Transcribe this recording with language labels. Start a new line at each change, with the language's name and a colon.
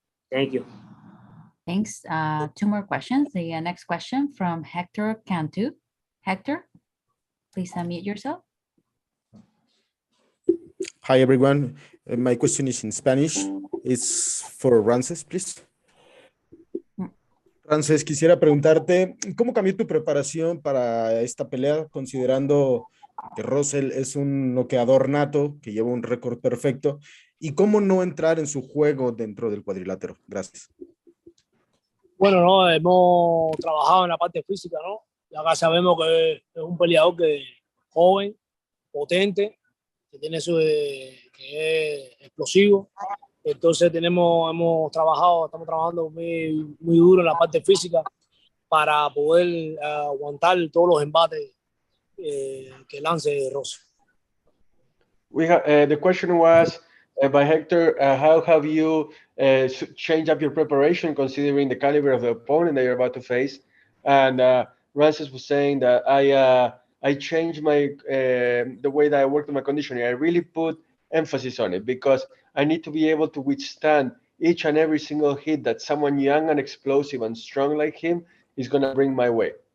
English: Thank you. Thanks. Two more questions. The next question from Hector Cantu. Hector, please unmute yourself. Hi, everyone. My question is in Spanish. It's for Rances, please.
Spanish: Rances, quisiera preguntarte, ¿cómo cambió tu preparación para esta pelea, considerando que Russell es un noqueador nato, que lleva un récord perfecto, y cómo no entrar en su juego dentro del cuadrilátero? Gracias. Bueno, hemos trabajado en la parte física, Y acá sabemos que es un peleador que es joven, potente, que tiene que es explosivo. Entonces estamos trabajando muy duro en la parte física para poder aguantar todos los embates que lance Rosa.
English: The question was by Hector, how have you changed up your preparation considering the caliber of the opponent that you're about to face? And Rances was saying that I changed the way that I worked on my conditioning. I really put emphasis on it because I need to be able to withstand each and every single hit that someone young and explosive and strong like him is going to bring my way.